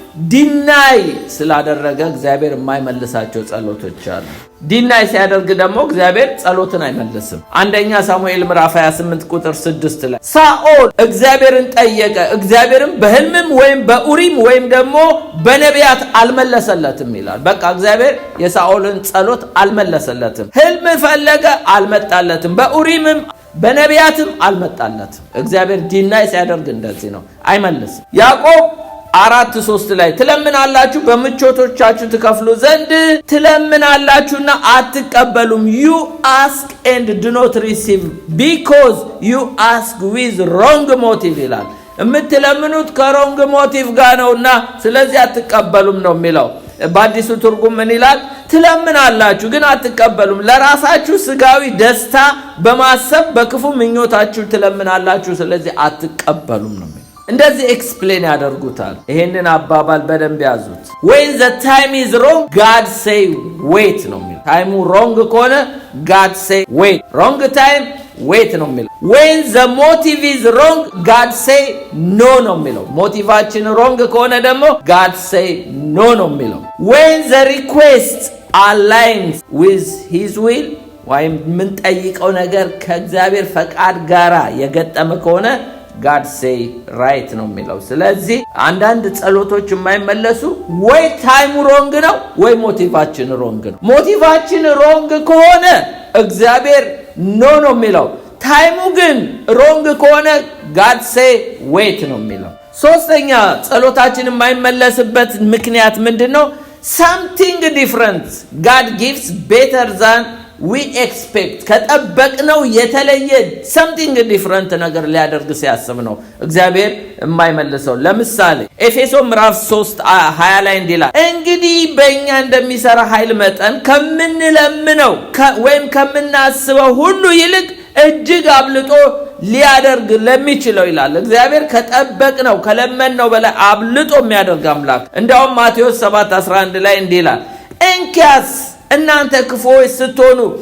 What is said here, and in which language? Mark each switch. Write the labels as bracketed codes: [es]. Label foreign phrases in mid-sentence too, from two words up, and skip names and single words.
[am] ዲናይ ስላደረገ እግዚአብሔር የማይመልሳቸው ጸሎቶች አሉ። ዲናይ ሲያደርግ ደግሞ እግዚአብሔር ጸሎትን አይመልስም። አንደኛ ሳሙኤል ምዕራፍ 28:6 ላይ ሳኦል እግዚአብሔርን ጠየቀ፣ እግዚአብሔርም በህልምም ወይም በኡሪም ወይም ደግሞ በነቢያት አልመለሰለትም ይላል። በቃ እግዚአብሔር የሳኦልን ጸሎት አልመለሰለትም። ህልም ፈለገ፣ አልመጣለትም። በኡሪምም በነቢያትም አልመጣለትም። እግዚአብሔር ዲናይ ሲያደርግ እንደዚህ ነው፣ አይመልስም። ያዕቆብ 4:3 ላይ ትለምናላችሁ በምቾቶቻችሁ ትከፍሉ ዘንድ ትለምናላችሁና አትቀበሉም። [en] you ask and do not receive because you ask with wrong motive [am] ይላል። የምትለምኑት [en] wrong motive [am] ጋር ነውና ስለዚህ አትቀበሉም ነው የሚለው። በአዲሱ ትርጉም ምን ይላል? ትለምናላችሁ ግን አትቀበሉም፣ ለራሳችሁ ስጋዊ ደስታ በማሰብ በክፉ ምኞታችሁ ትለምናላችሁ፣ ስለዚህ አትቀበሉም ነው። እንደዚህ ኤክስፕሌን ያደርጉታል። ይሄንን አባባል በደንብ ያዙት። [en] when the time is wrong God say wait [am] ነው የሚለው። ታይሙ ሮንግ ከሆነ [en] God say wait, wrong time wait [am] ነው የሚለው። [en] when the motive is wrong God say no [am] ነው የሚለው። ሞቲቫችን ሮንግ ከሆነ ደግሞ [en] God say no [am] ነው የሚለው። [en] when the request aligns with his will [am] ወይም ምን ጠይቀው ነገር ከእግዚአብሔር ፈቃድ ጋራ የገጠመ ከሆነ [en] God say right [am] ነው የሚለው። ስለዚህ አንዳንድ ጸሎቶች የማይመለሱ ወይ ታይሙ ሮንግ ነው ወይ ሞቲቫችን ሮንግ ነው። ሞቲቫችን ሮንግ ከሆነ እግዚአብሔር ኖ ነው የሚለው። ታይሙ ግን ሮንግ ከሆነ [en] God say wait [am] ነው የሚለው። ሶስተኛ ጸሎታችን የማይመለስበት ምክንያት ምንድነው? [en] something different God gives better than we expect [am] ከጠበቅነው የተለየ [en] something different [am] ነገር ሊያደርግ ሲያስብ ነው እግዚአብሔር የማይመልሰው። ለምሳሌ ኤፌሶን ምዕራፍ 3:20 ላይ እንዲላል እንግዲህ በእኛ እንደሚሰራ ኃይል መጠን ከምንለምነው ወይም ከምናስበው ሁሉ ይልቅ እጅግ አብልጦ ሊያደርግ ለሚችለው ይላል። እግዚአብሔር ከጠበቅነው ከለመንነው በላይ አብልጦ የሚያደርግ አምላክ። እንደውም ማቴዎስ 7:11 ላይ እንዲላል እንኪያስ እናንተ ክፉዎች ስትሆኑ